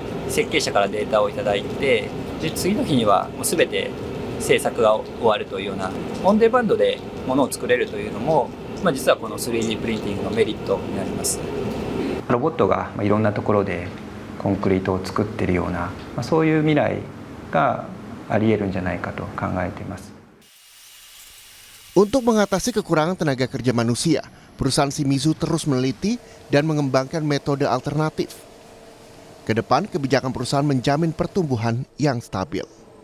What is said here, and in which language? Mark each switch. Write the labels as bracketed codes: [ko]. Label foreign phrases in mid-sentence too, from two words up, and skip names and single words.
[ja] 設計者からデータをいただいて、で次の日にはもう全て制作が終わるというような、オンデマンドで物を作れるというのも、実はこの 3D プリンティングのメリットになります。ロボットがいろんなところでコンクリートを作っているような、そういう未来があり得るんじゃないかと考えています。 [id] Untuk mengatasi kekurangan tenaga kerja manusia, perusahaan Shimizu terus meneliti dan mengembangkan metode alternatif. Ke depan, kebijakan perusahaan menjamin pertumbuhan yang stabil.